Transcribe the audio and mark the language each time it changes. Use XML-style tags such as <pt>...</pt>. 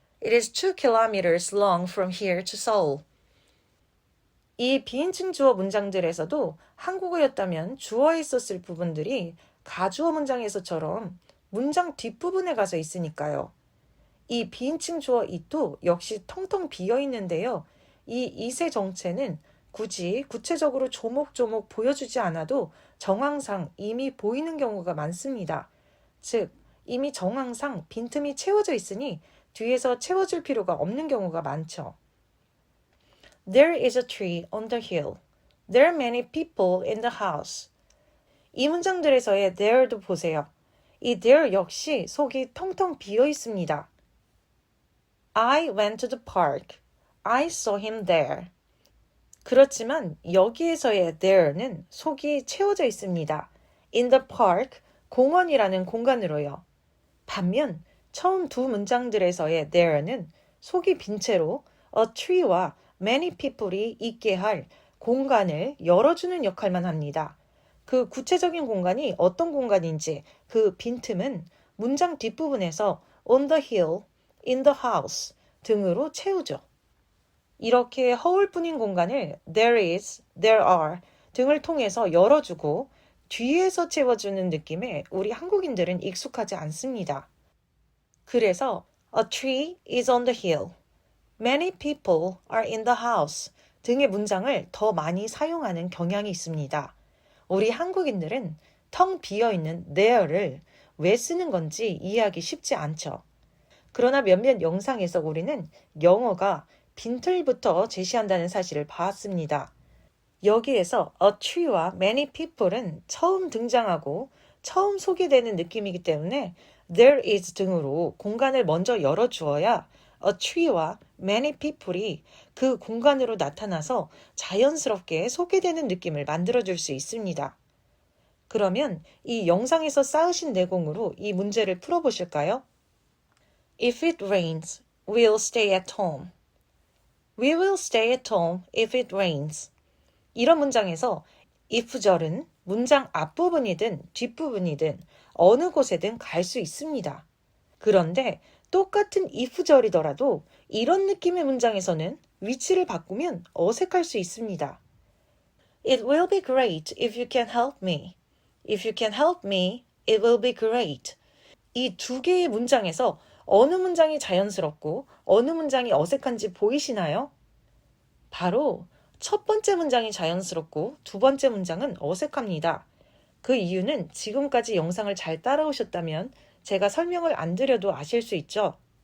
<en>It is 2 kilometers long from here to Seoul.</en> <ko>이 비인칭 주어 문장들에서도 한국어였다면 주어에 있었을 부분들이 가주어 문장에서처럼 문장 뒷부분에 가서 있으니까요. 이 비인칭 주어 it도 역시 텅텅 비어 있는데요. 이 it의 정체는 굳이 구체적으로 조목조목 보여주지 않아도 정황상 이미 보이는 경우가 많습니다. 즉, 이미 정황상 빈틈이 채워져 있으니 뒤에서 채워줄 필요가 없는 경우가 많죠.</ko> <en>There is a tree on the hill. There are many people in the house.</en> <ko>이 문장들에서의 there도 보세요. 이 there 역시 속이 텅텅 비어 있습니다.</ko> <en>I went to the park. I saw him there.</en> <ko>그렇지만 여기에서의 there는 속이 채워져 있습니다.</ko> <en>In the park,</en> <ko>공원이라는 공간으로요. 반면 처음 두 문장들에서의 there는 속이 빈 채로 a tree와</ko> <en>many people</en> <ko>이 있게 할 공간을 열어주는 역할만 합니다. 그 구체적인 공간이 어떤 공간인지 그 빈틈은 문장 뒷부분에서</ko> <en>on the hill, in the house</en> <ko>등으로 채우죠. 이렇게 허울뿐인 공간을</ko> <en>there is, there are</en> <ko>등을 통해서 열어주고 뒤에서 채워주는 느낌에 우리 한국인들은 익숙하지 않습니다. 그래서</ko> <en>a tree is on the hill, many people are in the house</en> <ko>등의 문장을 더 많이 사용하는 경향이 있습니다. 우리 한국인들은 텅 비어있는 there를 왜 쓰는 건지 이해하기 쉽지 않죠. 그러나 몇몇 영상에서 우리는 영어가 빈틀부터 제시한다는 사실을 봤습니다. 여기에서 a tree와</ko> <en>many people</en> <ko>은 처음 등장하고 처음 소개되는 느낌이기 때문에 there is 등으로 공간을 먼저 열어주어야 a tree와 many people이 그 공간으로 나타나서 자연스럽게 소개되는 느낌을 만들어줄 수 있습니다. 그러면 이 영상에서 쌓으신 내공으로 이 문제를 풀어보실까요?</ko> <en>If it rains, we'll stay at home. We will stay at home if it rains.</en> <ko>이런 문장에서 if절은 문장 앞부분이든 뒷부분이든 어느 곳에든 갈 수 있습니다. 그런데 똑같은 if절이더라도 이런 느낌의 문장에서는 위치를 바꾸면 어색할 수 있습니다.</ko> <en>It will be great if you can help me. If you can help me, it will be great.</en> <ko>이 두 개의 문장에서 어느 문장이 자연스럽고 어느 문장이 어색한지 보이시나요? 바로 첫 번째 문장이 자연스럽고 두 번째 문장은 어색합니다. 그 이유는 지금까지 영상을 잘 따라오셨다면 제가 설명을 안 드려도 아실 수 있죠.</ko>